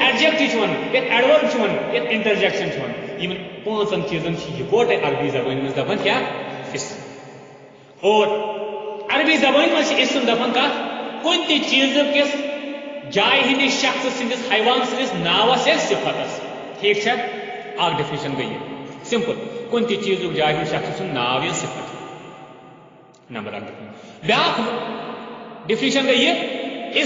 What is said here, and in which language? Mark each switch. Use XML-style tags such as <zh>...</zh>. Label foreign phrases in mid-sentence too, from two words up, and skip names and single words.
<ks>ایڈجیکٹو چھِ ونان یتھ ایڈورب چھِ ونان یتھ انٹرجیکشن چھِ ونان یمن پانٛژن چیٖزن چھِ یکوٹے عربی زبٲنۍ منٛز دپان کیا اسم اور عربی زبٲنۍ منٛز چھِ اسم دپان کتھ کُنہِ تہِ چیٖزٕ کِس جایہِ ہٕنٛدِس شخص سٕنٛدِس حیوان سٕنٛدِس ناوس یا صفتس ٹھیک چھا اکھ ڈیفینیشن گٔے یہِ سمپل کُنہِ تہِ چیٖزُک جایہِ ہُنٛد شخص سُنٛد ناو یا صفت نمبر اکھ بیاکھ ڈیفینیشن گٔے یہِ</ks>